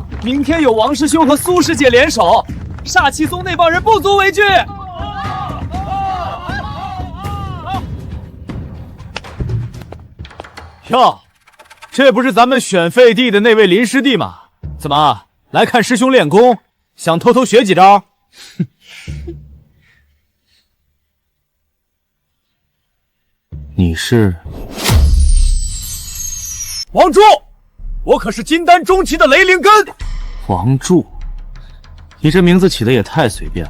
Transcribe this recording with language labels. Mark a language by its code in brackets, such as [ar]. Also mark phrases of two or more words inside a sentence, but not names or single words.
[zh] 明天有王師兄和蘇師姐聯手，煞氣宗那幫人不足為懼。喲，這不是咱們選廢帝的那位林師弟嗎？怎麼來看師兄練功，想偷偷學幾招？你是王柱，我可是金丹中期的雷靈根。王柱， 你这名字起的也太隨便了。